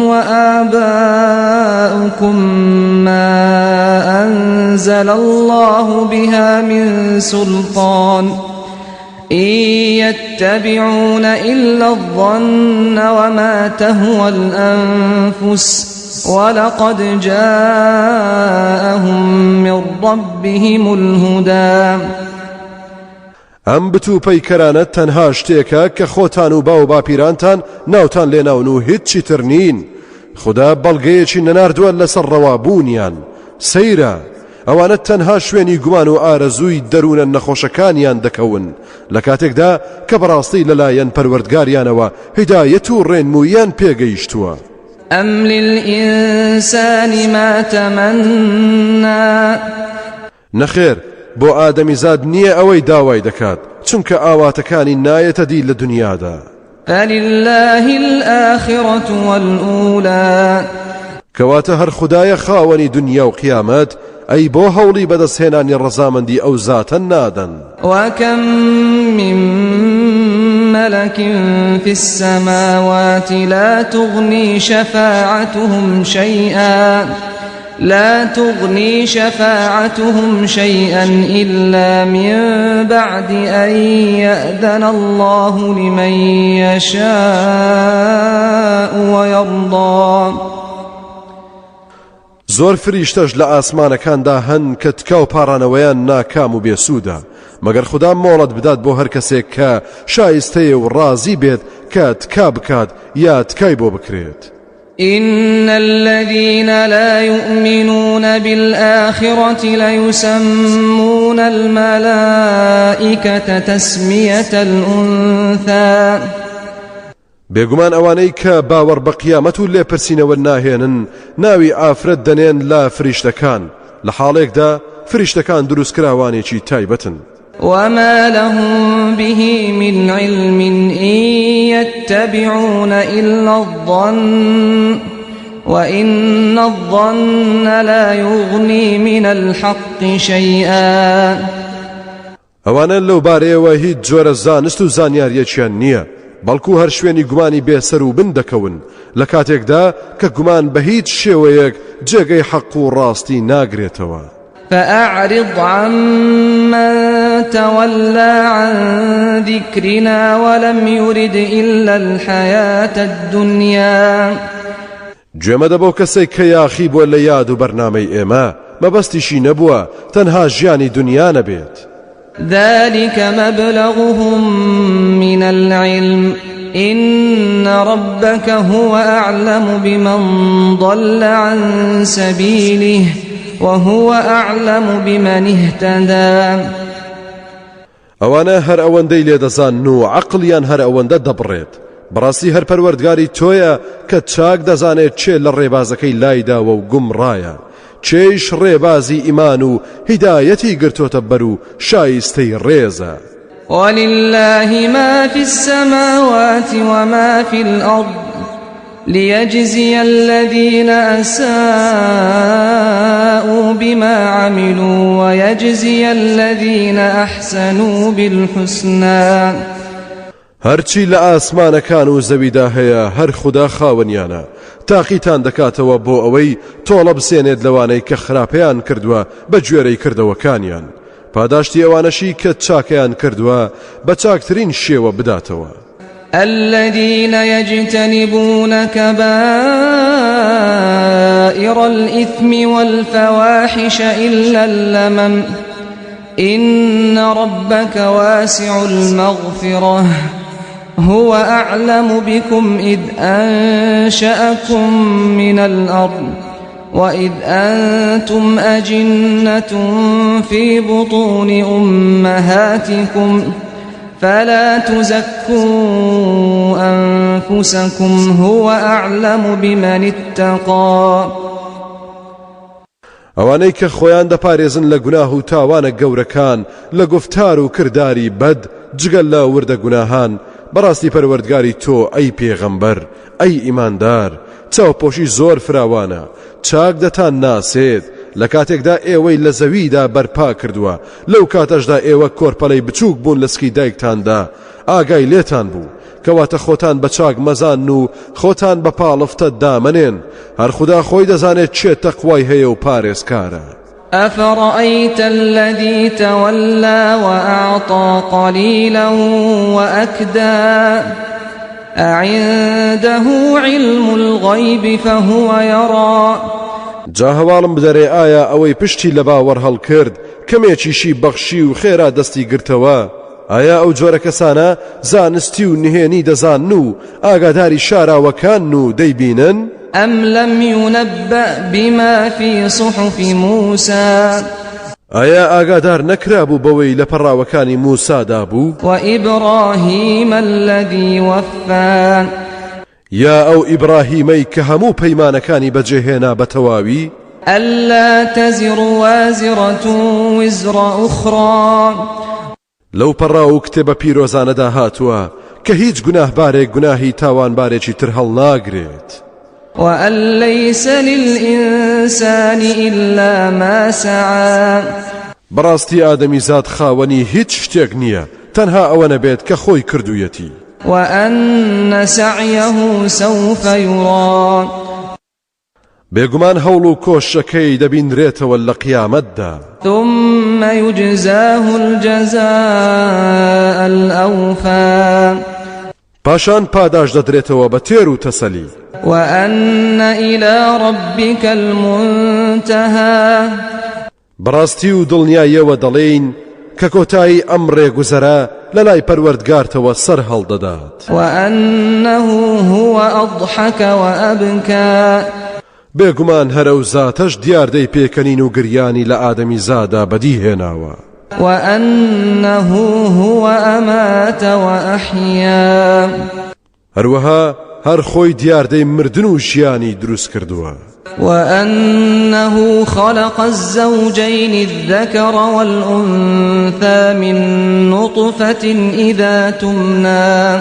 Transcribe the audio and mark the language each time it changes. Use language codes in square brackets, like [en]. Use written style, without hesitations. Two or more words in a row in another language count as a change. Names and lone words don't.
[ar] وآباؤكم ما أنزل الله بها من سلطان إن يتبعون إلا الظن وما تهوى الأنفس ولقد جاءهم من ربهم الهدى [ckb] ئەم بتو پەیکەرانە تەنها شتێکە کە خۆتان و باو باپیرانتان ناوتان لێناون و هیچی تر نین. خدا بەڵگەیەکی نەناردووە لەسەر ڕەوابوونیان. سەیرە ئەوانە تەنها شوێنی گومان و ئارەزووی دەروونە نەخۆشەکانیان دەکەون لە کاتێکدا کە بەڕاستی لەلایەن پەروەردگاریانەوە هیدایەت و ڕێنموویان پێگەیشتووە. [ar] أم للإنسان ما تمنى [ckb] نەخێر بۆ ئادەمیزاد نییە ئەوەی داوای دەکات چونکە ئاواتەکانی نایەتە دی لە دنیادا. [ar] فلله الآخرة والأولى [ckb] کەواتە هەر خودایە خاوەنی دنیا و قیامەت ئەی بۆ هەوڵی بەدەستهێنانی ڕەزامەندی ئەو زاتە نادەن. [ar] وكم من ملك في السماوات لا تغني شفاعتهم شيئا إلا من بعد أن يأذن الله لمن يشاء ويرضى. [ckb] زۆر فریشتەش لە ئاسمانەکاندا هەن کە تکا و پاڕانەوەیان ناکام و بێسوودە مەگەر خوددا مۆڵەت بدات بۆ هەر کەسێک کە شایستەیە و ڕازی بێت کە تکا بکات یا تکای بۆ بکرێت. [ar] إن الذين لا يؤمنون بالآخرة ليسمون الملائكة تسمية الأنثى. [ckb] بێگومان ئەوانەی کە باوەڕ بە قیامەت و لێپرسینەوە ناهێنن ناوی ئافرەت دەنێن لا فریشتەکان لە حاڵێکدا فریشتەکان دروستکراوانێکی تایبەتن. [ar] وما لهم به من علم إن يتبعون إلا الظن وإن الظن لا يغني من الحق شيئا. [ckb] ئەوانە لەو بارەیەوە هیچ جۆرە زانست و زانیاریەکیان نییە بەڵکو هەر شوێنی گومانی بێسەر و بن دەکەون لە کاتێکدا کە گومان بە هیچ شێوەیەک جێگەی حەق و ڕاستی ناگرێتەوە. [ar] فأعرض عمن تولى عن ذكرنا ولم يرد إلا الحياة الدنيا. [ckb] گوێمە دەبۆ کەسێک کە یاخی بۆ لە یاد و بەرنامەی ئێمە مەبەستیشی نەبووە تەنها ژیانی دنیا نەبێت. [ar] ذلك مبلغهم من العلم إن ربك هو أعلم بمن ضل عن سبيله وهو أعلم بمن اهتدى. [ckb] ئەوانە هەر ئەوەندەی لێدەزان و عەقڵیان هەر ئەوەندە دەبڕێت بەڕاستی هەر پەروەردگاری تۆیە کە چاک دەزانێت چێ لە ڕێبازەکەی لایداوە و گومڕایە چێش ڕێبازی ئیمان و هیدایەتی گرتۆتە بەر و شایستەی ڕێزە. [ar] ولله ما في السماوات وما في الأرض ليجزي الذين أساءوا بما عملوا ويجزي الذين أحسنوا بالحسنى. [ckb] هەرچی لە ئاسمانەکان و زەویدا هەیە هەر خوددا خاوەنیانە تاقیتان دەکاتەوە بۆ ئەوەی تۆڵە بسێنێت لەوانەی کە خراپەیان کردووە بە گوێرەی کردەوەکانیان پاداشتی ئەوانەشی کە چاکەیان کردووە بە چاکترین شێوە بداتەوە. [ar] الذين يجتنبون كبائر الإثم والفواحش إلا اللمم إن ربك واسع المغفرة هو أعلم بكم إذ أنشأكم من الأرض وإذ أنتم أجنة في بطون أمهاتكم فلا تزكوا أنفسكم هو أعلم بمن اتقى. [ckb] ئەوانەی کە خۆیان دەپارێزن لە گوناه و تاوانە گەورەکان لە گفتار و کرداری بەد جگەل لە وردە گوناهان بەڕاستی پەروەردگاری تۆ ئەی پێغەمبەر ئەی ئیماندار چاوپۆشی زۆر فراوانە چاک دەتان ناسێت لە کاتێکدا ئێوەی لە زەویدا بەرپا کردووە لەو کاتەشدا ئێوە کۆرپەلەی بچووک بوون لە سکی دایکتاندا ئاگای لێتان بوو کەواتە خۆتان بە چاک مەزان و خۆتان بە پاڵفتە دامەنێن هەر خوددا خۆی دەزانێت چێ تەقوای هەیە و پارێزکارە. [ar] أفرأيت الذي تولى وأعطى قليلا وأكدى أعنده علم الغيب فهو يرى. [ckb] جا هەواڵم بدەرێ ئایا ئەوەی پشتی لە باوەڕ هەڵکرد کەمێکیشی بەخشی و خێرا دەستی گرتەوە ئایا ئەو جۆرە کەسانە زانستی و نهێنی دەزانن و ئاگاداری شاراوەکان و دەیبینن؟ [ar] أم لم ينبأ بما في صحف موسى [ckb] ئایا ئاگادار نەکرابوو بەوەی لە پەڕاوەکانی موسادا بوو؟ [ar] وإبراهيم الذي وفى [ckb] یا ئەو ئیبراهیمەی کە هەموو پەیمانەکانی بەجێهێنا بە تەواوی؟ [ar] ألا تزر وازرة وزر أخرى [ckb] لەو پەڕا و کتێبە پیرۆزانەدا هاتووە کە هیچ گوناهبارێک گوناهی تاوانبارێکی تر هەڵناگرێت. [ar] وأن ليس للإنسان إلا ما سعى [ckb] بەڕاستی ئادەمیزاد خاوەنی هیچ شتێک نییە تەنها ئەوە نەبێت کە خۆی کردوویەتی. [ar] وأن سعيه سوف يرى [ckb] بێگومان هەوڵ و کۆشەکەی دەبینرێتەوە لە قیامەتدا. [ar] ثم يجزاه الجزاء الأوفى [ckb] پاشان پاداش دەدرێتەوە بە تێر و تەسەلی. [ar] وأن إلى ربك المنتهى [ckb] بەڕاستی و دڵنیاییەوە دەڵێین کە کۆتایی ئەم ڕێگوزەرە لە لای پەروەردگارتەوە سەر هەڵدەدات. [ar] وأنه هو أضحك وأبكى [ckb] بێگومان هەرە و زاتەش دیاردەی پێکەنین و گریانی لە ئادەمیزادا بەدیهێناوە. [ar] وأنه هو أمات وأحيا [ckb] هەروەها هەر خۆی دیاردەی مردن و ژیانی دروست کردووە. [ar] وأنه خلق الزوجين الذكر والأنثى من نطفة إذا تمنى